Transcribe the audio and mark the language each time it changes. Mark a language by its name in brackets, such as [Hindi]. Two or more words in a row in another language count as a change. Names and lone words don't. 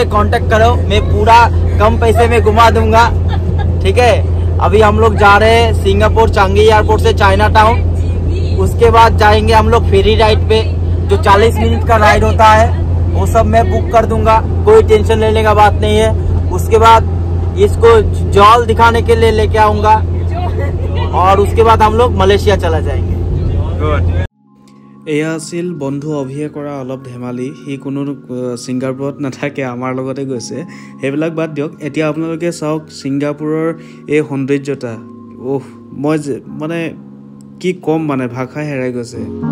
[Hindi] कांटेक्ट करो मैं पूरा कम पैसे में घुमा दूंगा ठीक है अभी हम लोग जा रहे हैं सिंगापुर चांगी एयरपोर्ट से चाइना टाउन उसके बाद जाएंगे हम लोग [English] ferry ride [Hindi] पे जो 40 मिनट का राइड होता है वो सब मैं बुक कर दूंगा कोई टेंशन लेने का बात नहीं है उसके बाद इसको जॉल दिखाने के लिए लेके आऊंगा और उसके बाद हम लोग मलेशिया चला जाएंगे [Assamese] এয়া আছিল বন্ধু অভিয়ে কৰা অলপ ধেমালি হি কোনো ছিংগাপুৰত নাথাকে আমাৰ লগতে গৈছে সেইবিলাক বাদ দিয়ক এতিয়া আপোনালোকে চাওক ছিংগাপুৰৰ এই সৌন্দৰ্যতা মই মানে কি কম মানে ভাষা হেৰাই গৈছে